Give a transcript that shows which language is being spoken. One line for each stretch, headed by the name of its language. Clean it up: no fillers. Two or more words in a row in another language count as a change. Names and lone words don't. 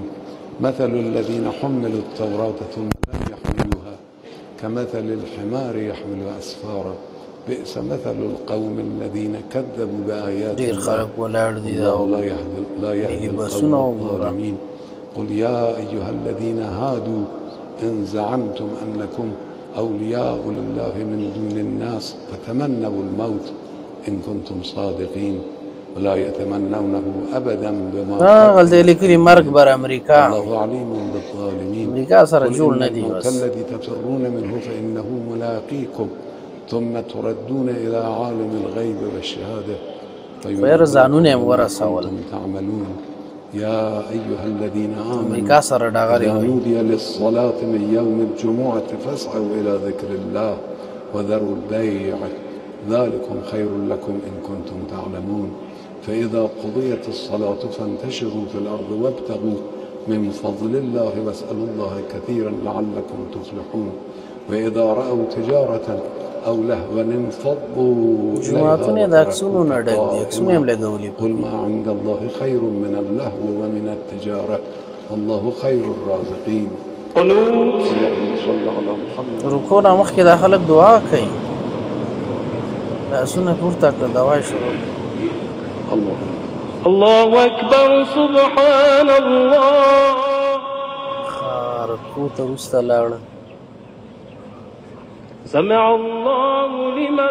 Arabic: مثل الذين حملوا التوراة ثم لم يحملوها كمثل الحمار يحمل أسفارا بئس مثل القوم الذين كذبوا بآيات الله لا يهدي القوم الظالمين. قل يا أيها الذين هادوا إن زعمتم أنكم أولياء لله من دون الناس فتمنوا الموت إن كنتم صادقين ولا يتمنونه أبدا بما
Pashto: غلطه لیکلي مرګ بر امریکا،
Arabic: الله عليم بالظالمين.
Pashto: امریکا سره جوړ نه دی. بس
Arabic: الذي تفرون منه فإنه ملاقيكم ثم تردون إلى عالم الغيب والشهادة
Pashto: خیر ځانونه یې ورسول.
Arabic: تعملون يا أيها الذين آمنوا
Pashto: امریکا سره ډغرې
Arabic: إذا
Pashto: وایي.
Arabic: نودي للصلاة من يوم الجمعة فاسعوا إلى ذكر الله وذروا البيع ذلكم خير لكم إن كنتم تعلمون. فإذا قضيت الصلاة فانتشروا في الأرض وابتغوا من فضل الله واسألوا الله كثيرا لعلكم تفلحون. وإذا رأوا تجارة أو لهوا انفضوا
Pashto: جماعتونه د عکسونو نه ډک دي، عکسونه یې هم لګولي.
Arabic: قل ما عند الله خير من اللهو ومن التجارة والله خير الرازقين.
Pashto: قنوت
Arabic: صلى على محمد.
Pashto: رکوع نه مخکې دا خلک دعا کوي، لاسونه پورته کړه، دعا یې شروع کړه.
Arabic: الله اکبر سبحان الله.
Pashto: رکوع ته وروسته لاړه.
Arabic: سمع الله لمن